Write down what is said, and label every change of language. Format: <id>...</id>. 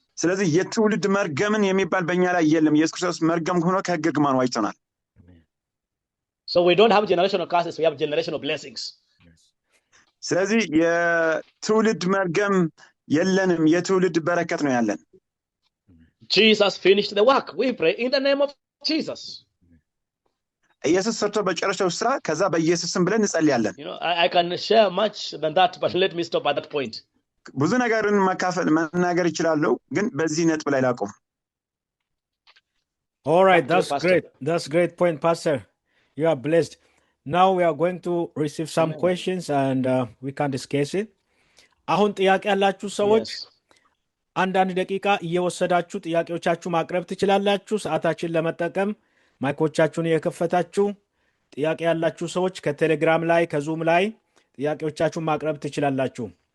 <am>ስለዚህ የትውልድ መርገምን የሚባል በእኛ ላይ የለም። ኢየሱስ ክርስቶስ መርገም ሆኖ ከሕግ እርግማን ዋጅቶናል።</am> <en>So we don't have generational curses, we have generational blessings.</en> <am>ስለዚህ የትውልድ መርገም የለንም፣ የትውልድ በረከት ነው ያለን።</am> <en>Jesus finished the work. We pray in the name of Jesus.</en> <am>ኢየሱስ ሰርቶ በጨረሰው ስራ ከዛ በኢየሱስ ስም ብለን እንጸልያለን።</am> <en>You know, I can share much than that, but let me stop at that point.</en> <am>ብዙ ነገርን መናገር ይችላልው ግን በዚህ ነጥብ ላይ ላቆም።</am> <en>All right, that's great. That's great point, Pastor. You are blessed. Now we are going to receive some questions and we can't discuss it.</en> <am>አሁን ጥያቄ ያላችሁ ሰዎች አንዳንድ ደቂቃ እየወሰዳችሁ ጥያቄዎቻችሁ ማቅረብ ትችላላችሁ። ሰዓታችን ለመጠቀም ማይኮቻችሁን እየከፈታችሁ ጥያቄ ያላችሁ ሰዎች ከቴሌግራም ላይ ከዙም ላይ ጥያቄዎቻችሁን ማቅረብ ትችላላችሁ።</am>